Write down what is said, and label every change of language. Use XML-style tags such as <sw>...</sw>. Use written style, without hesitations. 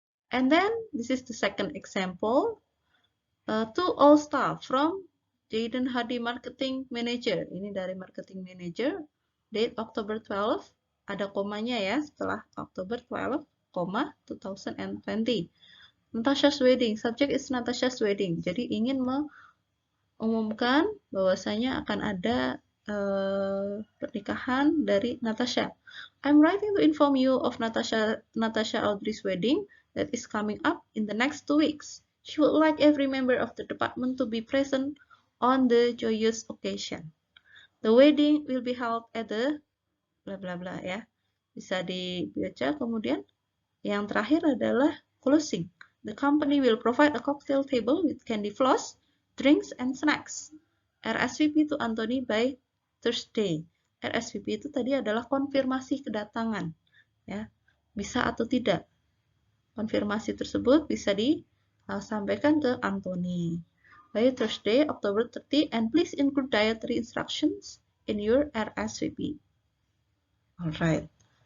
<en>And then this is the second example. To all staff from Jayden Hadi Marketing Manager.</en> <id>Ini dari Marketing Manager.</id> <en>Date October 12.</en> <id>Ada komanya ya setelah</id> <en>October 12, 2020. Natasha's wedding. Subject is Natasha's wedding.</en> <id>Jadi ingin mengumumkan bahwasanya akan ada pernikahan dari Natasha.</id> <en>I'm writing to inform you of Natasha Audrey's wedding that is coming up in the next 2 weeks. She would like every member of the department to be present on the joyous occasion. The wedding will be held at the bla bla bla ya.</en> <id>Bisa dibaca. Kemudian yang terakhir adalah closing.</id> <en>The company will provide a cocktail table with candy floss, drinks, and snacks. RSVP to Anthony by Thursday.</en> <id>RSVP itu tadi adalah konfirmasi kedatangan, ya, bisa atau tidak. Konfirmasi tersebut bisa disampaikan ke</id> <en>Anthony by Thursday, October 30, and please include dietary instructions in your RSVP. Alright,</en>